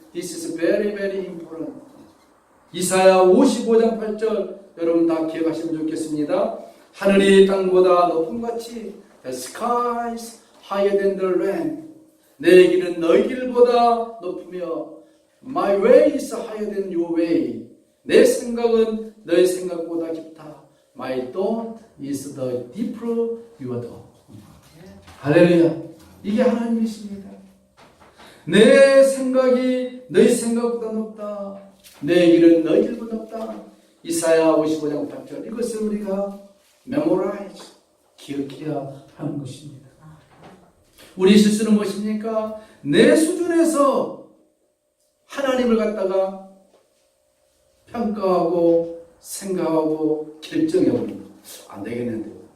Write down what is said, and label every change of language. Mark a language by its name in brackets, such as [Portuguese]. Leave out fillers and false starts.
[English] This is very very important. [Korean] 이사야 55장 8절 여러분 다 기억하시면 좋겠습니다. 하늘이 땅보다 높음같이 [English] The skies higher than the land. [Korean] 내 길은 너희 길보다 높으며 [English] My way is higher than your way. [Korean] 내 생각은 너의 생각보다 깊다. [English] My thought is the deeper your thought. [Korean] 할렐루야. 이게 하나님이십니다. 내 생각이 너희 생각보다 높다. 내 길은 너희 길보다 높다. 이사야 55장 8절. 이것을 우리가 memorize, 기억해야 하는 것입니다. 우리 실수는 무엇입니까? 내 수준에서 하나님을 갖다가 평가하고 생각하고 결정해버립니다. 안 되겠는데.